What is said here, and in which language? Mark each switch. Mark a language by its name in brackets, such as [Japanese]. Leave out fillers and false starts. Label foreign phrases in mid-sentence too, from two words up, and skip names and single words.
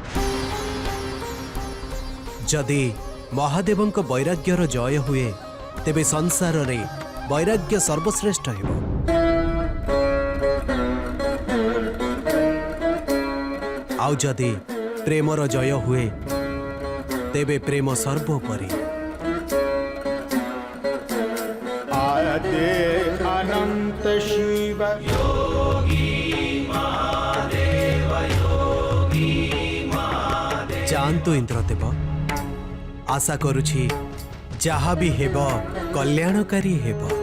[Odia] ଯଦି ମହାଦେବଙ୍କ ବୈରାଗ୍ୟର ଜୟ ହୁଏ, ତେବେ ସଂସାରରେ ବୈରାଗ୍ୟ ସର୍ବଶ୍ରେଷ୍ଠ ହେବ। ଆଉ ଯଦି ପ୍ରେମର ଜୟ ହୁଏ, ତେବେ ପ୍ରେମ ସର୍ବୋପରି। [Hindi] आदे अनंत शिव [Odia] ଯାଆନ୍ତୁ ଇନ୍ଦ୍ରଦେବ, ଆଶା କରୁଛି ଯାହା ବି ହେବ କଲ୍ୟାଣକାରୀ ହେବ।